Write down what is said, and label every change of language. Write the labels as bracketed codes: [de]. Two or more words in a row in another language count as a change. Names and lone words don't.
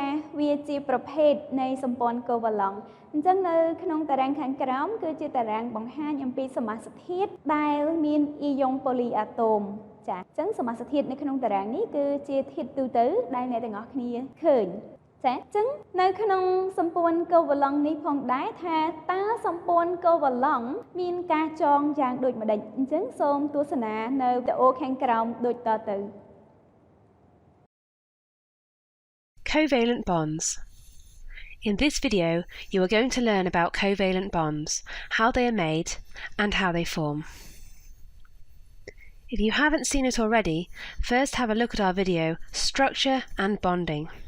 [km] វាជាប្រភេទនៃសម្ព័ន្ធកូវ៉ាឡង់អញ្ចឹងនៅក្នុងតារាងខាងក្រោមគឺជាតារាងបង្ហាញអំពីសមាសធាតុដែលមានអ៊ីយ៉ុងប៉ូលីអាតូមចាអញ្ចឹងសមាសធាតុនៅក្នុងតារាងនេះគឺជាធាតុទូទៅដែលអ្នកទាំងអស់គ្នាឃើញចាអញ្ចឹងនៅក្នុងសម្ព័ន្ធកូវ៉ាឡង់នេះផងដែរថាតើសម្ព័ន្ធកូវ៉ាឡង់មានការចងយ៉ាងដូចម្ដេចអញ្ចឹងសូមទស្សនានៅវីដេអូខាងក្រោមដូចតទៅ [en] Covalent bonds. In this video, you are going to learn about covalent bonds, how they are made, and how they form. If you haven't seen it already, first have a look at our video, Structure and Bonding.